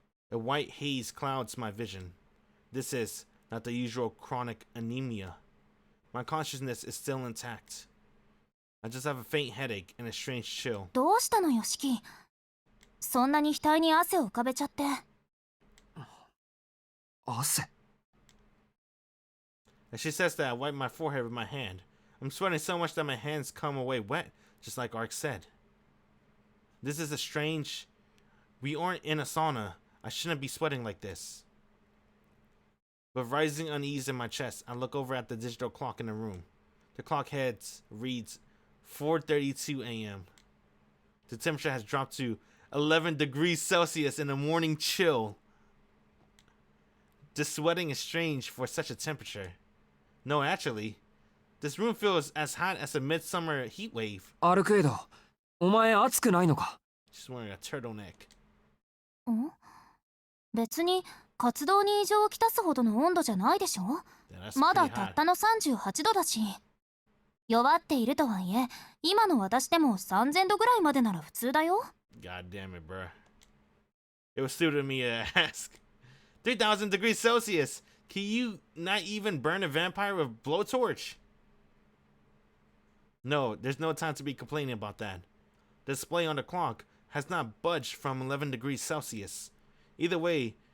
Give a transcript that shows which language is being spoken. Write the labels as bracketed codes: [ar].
[en] A white haze clouds my vision. This is not the usual chronic anemia. My consciousness is still intact. I just have a faint headache and a strange chill. [ja] どうしたのよ、シキ？そんなに額に汗を浮かべちゃって。汗？ [en] As she says that, I wipe my forehead with my hand. I'm sweating so much that my hands come away wet, just like Arc said. This is a strange... We aren't in a sauna. I shouldn't be sweating like this. With rising unease in my chest, I look over at the digital clock in the room. The clock heads reads 4:32 a.m. The temperature has dropped to 11 degrees Celsius in the morning chill. This sweating is strange for such a temperature. No, actually, this room feels as hot as a midsummer heat wave. [ja] アルクエイド、お前暑くないのか？ [en] She's wearing a turtleneck. [ja] ん？別に活動に異常をきたすほどの温度じゃないでしょ？ [en] Yeah, that's [ja] ま [en] pretty [ja] だた [en] hot. [ja] ったの38度だし。弱っているとはいえ、今の私でも3000度ぐらいまでなら普通だよ。 [en] God damn it, bruh. It was stupid of me to ask. 3,000 degrees Celsius. Can you not even burn a vampire with a blowtorch? No, there's no time to be complaining about that. The display on the clock has not budged from 11 degrees Celsius. Either way,